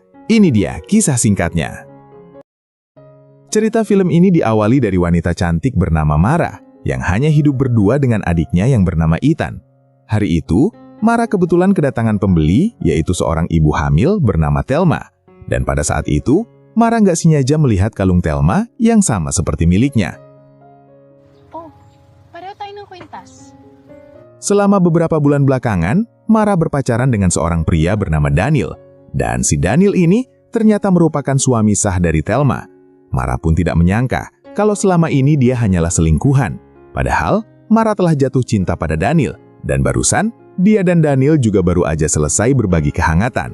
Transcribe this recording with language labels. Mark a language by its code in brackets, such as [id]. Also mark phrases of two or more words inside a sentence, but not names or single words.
[id] Ini dia kisah singkatnya. Cerita film ini diawali dari wanita cantik bernama Mara, yang hanya hidup berdua dengan adiknya yang bernama Ethan. Hari itu, Mara kebetulan kedatangan pembeli, yaitu seorang ibu hamil bernama Thelma. Dan pada saat itu, Mara nggak sengaja melihat kalung Thelma yang sama seperti miliknya. [tl] Oh, pareho tayo ng kwintas. [id] Selama beberapa bulan belakangan, Mara berpacaran dengan seorang pria bernama Daniel. Dan si Daniel ini ternyata merupakan suami sah dari Thelma. Mara pun tidak menyangka kalau selama ini dia hanyalah selingkuhan. Padahal, Mara telah jatuh cinta pada Daniel. Dan barusan, dia dan Daniel juga baru aja selesai berbagi kehangatan.